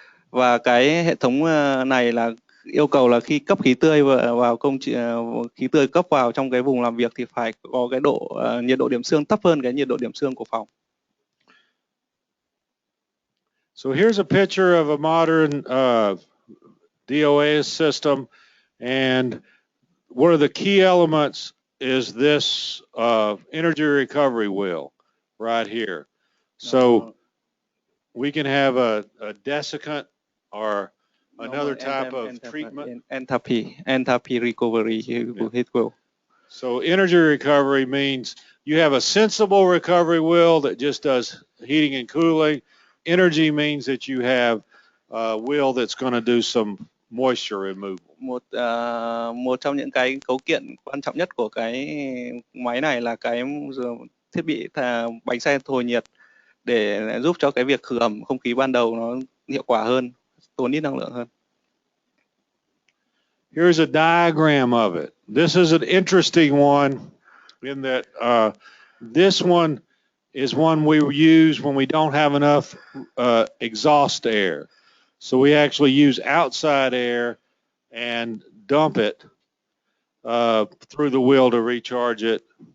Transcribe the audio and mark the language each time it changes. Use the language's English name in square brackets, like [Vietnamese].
[Vietnamese] Và cái hệ thống này là yêu cầu là khi cấp khí tươi vào khí tươi cấp vào trong cái vùng làm việc thì phải có cái nhiệt độ điểm xương thấp hơn cái nhiệt độ điểm xương của phòng. [English] So here's a picture of a modern DOA system, and one of the key elements is this energy recovery wheel right here. So we can have a desiccant or another type of treatment. Enthalpy recovery heat wheel. So energy recovery means you have a sensible recovery wheel that just does heating and cooling. Energy means that you have a wheel that's going to do some moisture removal. [Vietnamese] Một trong những cái cấu kiện quan trọng nhất của cái máy này là cái thiết bị bánh xe thổi nhiệt để giúp cho cái việc khử ẩm không khí ban đầu nó hiệu quả hơn, tốn ít năng lượng hơn. [English] Here's a diagram of it. This is an interesting one in that this one is one we use when we don't have enough exhaust air. So we actually use outside air and dump it through the wheel to recharge it